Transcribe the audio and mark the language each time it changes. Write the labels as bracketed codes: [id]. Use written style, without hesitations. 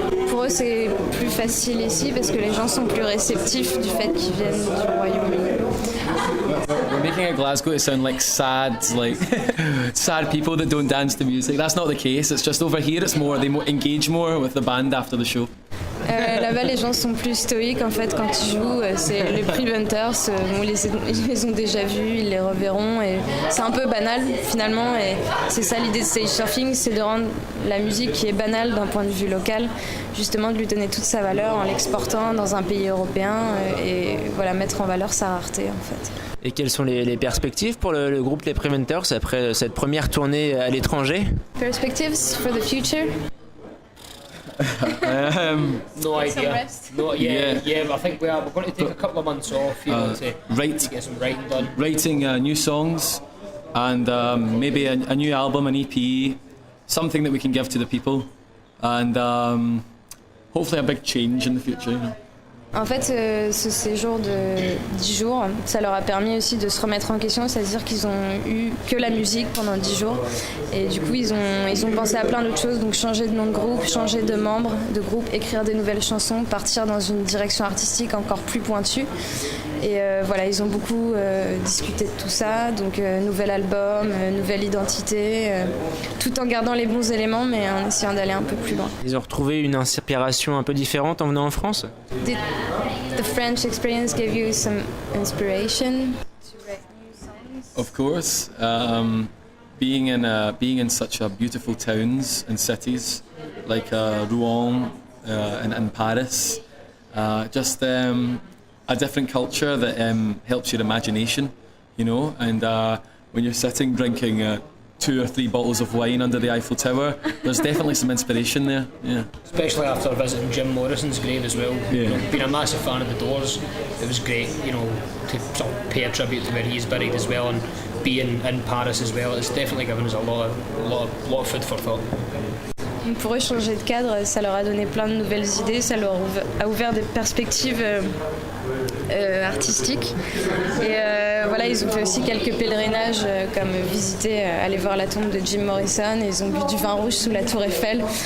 [fr] Pour eux, c'est plus facile ici parce que les gens sont plus réceptifs du fait qu'ils viennent du Royaume-Uni. [en] We're making it Glasgow to sound like sad people that don't dance to music. That's not the case. It's just over here. It's more they engage more with the band after the show. [fr] Là-bas, les gens sont plus stoïques en fait quand ils jouent. C'est les preventers, ils les ont déjà vus, ils les reverront. Et c'est un peu banal finalement. Et c'est ça l'idée de stage surfing, c'est de rendre la musique qui est banale d'un point de vue local, justement de lui donner toute sa valeur en l'exportant dans un pays européen et voilà, mettre en valeur sa rareté en fait. Et quelles sont les perspectives pour le groupe Les Preventers après cette première tournée à l'étranger? [en] Perspectives for the future? No idea. rest? No, yeah. I think we're going to take a couple of months off, to get some writing done. Writing new songs and maybe a new album, an EP, something that we can give to the people, and hopefully a big change in the future. You know. [fr] En fait, ce séjour de 10 jours, ça leur a permis aussi de se remettre en question, c'est-à-dire qu'ils ont eu que la musique pendant 10 jours. Et du coup, ils ont pensé à plein d'autres choses, donc changer de nom de groupe, changer de membre de groupe, écrire des nouvelles chansons, partir dans une direction artistique encore plus pointue. Et voilà, ils ont beaucoup discuté de tout ça, donc nouvel album, nouvelle identité, tout en gardant les bons éléments, mais en essayant d'aller un peu plus loin. Ils ont retrouvé une inspiration un peu différente en venant en France? [en] Did the French experience give you some inspiration to write new songs? Of course, being in such a beautiful towns and cities like Rouen and Paris, just a different culture that helps your imagination, you know. And when you're sitting drinking 2 or 3 bottles of wine under the Eiffel Tower, there's definitely some inspiration there. Yeah. Especially after visiting Jim Morrison's grave as well. Yeah. You know, being a massive fan of the Doors, it was great, you know, to sort of pay a tribute to where he's buried as well, and being in Paris as well. It's definitely given us a lot of food for thought. [fr] Pour eux, changer de cadre, ça leur a donné plein de nouvelles idées, ça leur a ouvert des perspectives artistiques. Et voilà, ils ont fait aussi quelques pèlerinages, comme visiter, aller voir la tombe de Jim Morrison, et ils ont bu du vin rouge sous la tour Eiffel.